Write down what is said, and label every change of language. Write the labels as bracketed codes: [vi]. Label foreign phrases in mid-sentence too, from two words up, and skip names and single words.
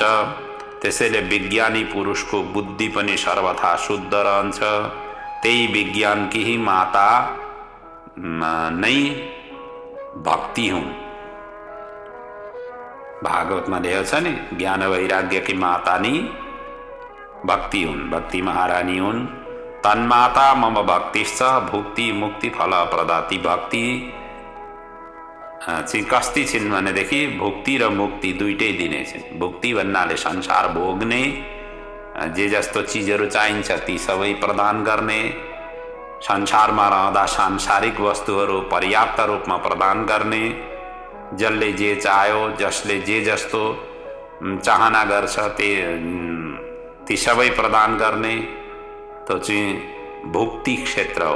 [ne] त्यसैले विज्ञानी पुरुषको बुद्धि पनि सर्वथा शुद्ध रहन्छ। त्यही विज्ञानकी ही माता नै भक्ति हुन्। भागवतमा लेखेको छ नि, ज्ञान वैराग्यकी माता नि भक्ति हुन्, भक्ति महारानी हुन्। [sa] तन्माता मम भक्तिश्च भुक्ति मुक्ति फल प्रदाति। [ne] भक्ति चाहिँ कस्ती छिन् भनेदेखि भुक्ति र मुक्ति दुइटै दिने छिन्। भुक्ति भन्नाले संसार भोग्ने, जे जस्तो चिजहरू चाहिन्छ ती सबै प्रदान गर्ने, संसारमा रहँदा सांसारिक वस्तुहरू पर्याप्त रूपमा प्रदान गर्ने, जसले जे चाह्यो, जसले जे जस्तो चाहना गर्छ ती सबै प्रदान गर्ने, त्यो चाहिँ भुक्ति क्षेत्र हो।